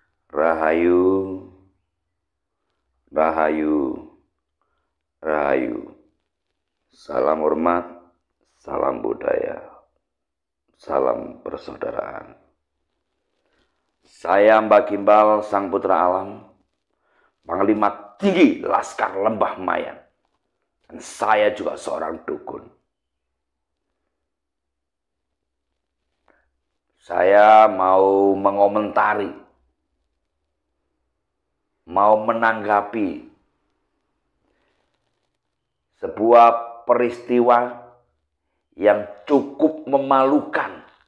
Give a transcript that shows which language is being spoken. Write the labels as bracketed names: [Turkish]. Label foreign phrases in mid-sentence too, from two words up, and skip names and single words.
[Indonesian] Rahayu, rahayu, rahayu. Salam hormat, salam budaya, salam persaudaraan. Saya Mbah Gimbal, Sang Putra Alam, Panglima Tinggi Laskar Lembah Mayan. Dan saya juga seorang dukun. Saya mau mengomentari, mau menanggapi sebuah peristiwa yang cukup memalukan.